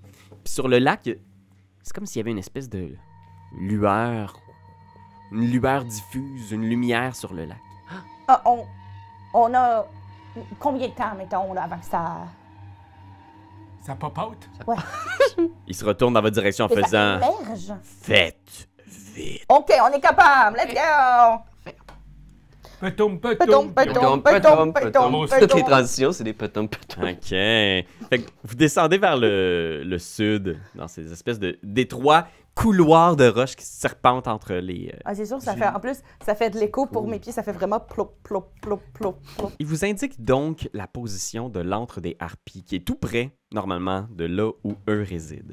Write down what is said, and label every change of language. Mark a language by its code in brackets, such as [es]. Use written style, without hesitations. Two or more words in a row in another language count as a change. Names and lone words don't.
[fr] Puis sur le lac, c'est comme s'il y avait une espèce de lueur, une lueur diffuse, une lumière sur le lac. Ah, on a combien de temps, mettons, là, avant que ça... Ça [en] pop out. [fr] Ouais. Il se retourne dans votre direction en que ça faisant émerge. « Faites vite OK, on est capable. [en] Let's go! Petum, Petom, petum. petom, Petom, petom, petom. petom, [fr] Toutes les petom. transitions, c'est des petom, petom. ». OK. Fait que vous descendez vers le sud, dans ces espèces d'étroits couloirs de roches qui serpentent entre les... Ah, c'est sûr, ça fait, en plus, ça fait de l'écho pour mes pieds. Ça fait vraiment plop, plop, plop, plop, plop. Il vous indique donc la position de l'antre des harpies, qui est tout près, normalement, de là où eux résident.